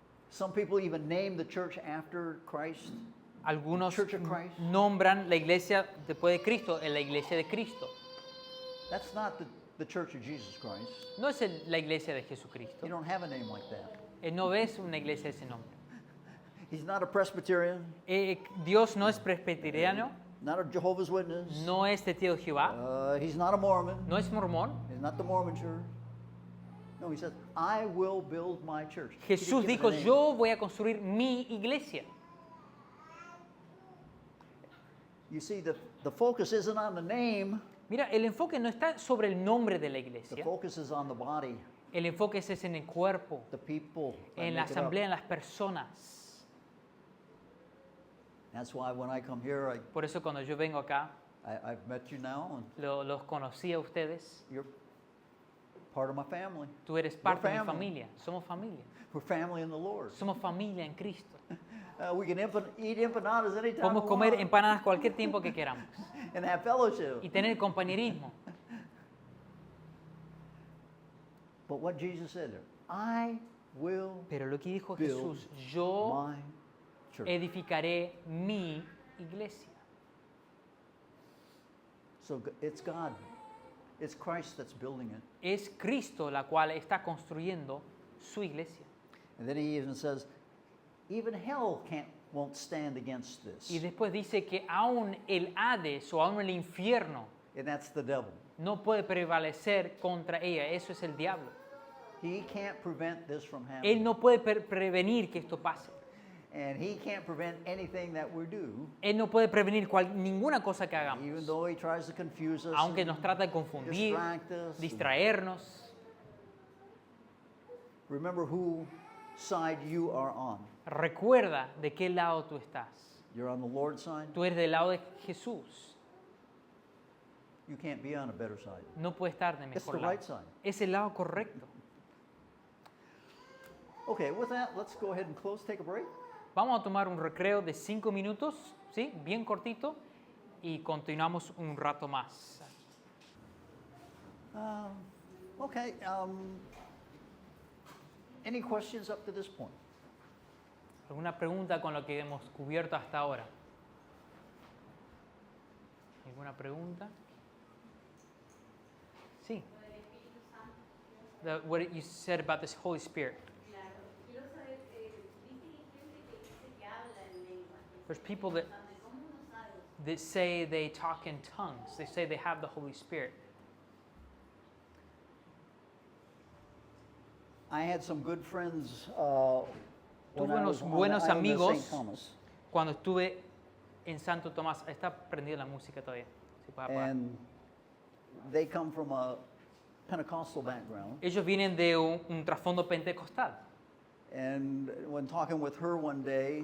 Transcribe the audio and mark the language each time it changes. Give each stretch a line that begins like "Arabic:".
English: some people even name the church after Christ.
Spanish: Algunos
English: Church of Christ.
Spanish: nombran la iglesia después de Cristo en la iglesia de Cristo.
English: That's not the church of Jesus Christ.
Spanish: No es la iglesia de Jesucristo.
English: You don't have a name like that.
Spanish: No es una iglesia de ese nombre.
English: He's not a Presbyterian,
Spanish: Dios no es presbiteriano,
English: not a Jehovah's Witness.
Spanish: no es testigo de Jehová,
English: He's not a Mormon.
Spanish: no es mormón.
English: He's not the Mormon church. No, he says, I will build my church. He didn't
Spanish: Jesús
English: give it a
Spanish: dijo,
English: name.
Spanish: yo voy a construir mi iglesia.
English: You see, the focus isn't on the name.
Spanish: Mira, el enfoque no está sobre el nombre de la
English: The
Spanish: iglesia.
English: focus is on the body,
Spanish: El enfoque es en el cuerpo,
English: the people. that
Spanish: en la
English: make it up.
Spanish: asamblea, en las personas.
English: That's why when I come here,
Spanish: Por eso cuando yo vengo acá,
English: I've met you now, and
Spanish: los conocí a ustedes.
English: you're part of my family.
Spanish: Tú eres parte de mi
English: family.
Spanish: familia. Somos familia.
English: We're family in the Lord.
Spanish: Somos familia en Cristo.
English: We can eat empanadas anytime
Spanish: Podemos
English: we
Spanish: comer
English: want
Spanish: empanadas cualquier tiempo que queramos
English: and have fellowship.
Spanish: y tener compañerismo.
English: But what Jesus said there, I will
Spanish: Pero lo que dijo
English: build
Spanish: Jesús, yo
English: my church.
Spanish: edificaré mi iglesia.
English: So it's God. It's Christ that's building it.
Spanish: Es Cristo la cual está construyendo su iglesia.
English: And then he even says, even hell won't stand against this.
Spanish: Y después dice que aún el Hades o aún el infierno
English: And that's the devil.
Spanish: no puede prevalecer contra ella. Eso es el diablo.
English: He can't prevent this from
Spanish: Él
English: happening.
Spanish: no puede prevenir que esto pase.
English: And he can't prevent anything that we do,
Spanish: Él no puede prevenir ninguna cosa que hagamos.
English: even though he tries to confuse us,
Spanish: Aunque
English: and
Spanish: nos trata de confundir,
English: distract us.
Spanish: distraernos.
English: Remember who side you are on.
Spanish: Recuerda de qué lado tú estás.
English: You're on the Lord's side.
Spanish: Tú eres del lado de Jesús.
English: You can't be on a better side.
Spanish: No puedes estar de
English: It's the
Spanish: mejor lado.
English: right side.
Spanish: Es el lado correcto.
English: Okay, with that, let's go ahead and close, take a break.
Spanish: Vamos a tomar un recreo de 5 minutos, ¿sí? Bien cortito, y continuamos un rato más.
English: Okay, any questions up to this point?
Spanish: ¿Alguna pregunta con lo que hemos cubierto hasta ahora? ¿Alguna pregunta? Sí.
English: What you said about this Holy Spirit.
Spanish: Claro, quiero saber, dice que hay gente que dice que habla en lengua.
English: There's people that,
Spanish: ¿Cómo uno sabe?
English: that say they talk in tongues. They say they have the Holy Spirit. I had some good friends when
Spanish: Tuve
English: I
Spanish: unos
English: was on
Spanish: buenos
English: the island of
Spanish: amigos
English: St. Thomas.
Spanish: cuando estuve en Santo Tomás. Está prendida la música todavía. Sí, puede apagar.
English: And they come from a Pentecostal background.
Spanish: Ellos vienen de un trasfondo pentecostal.
English: And when talking with her one day,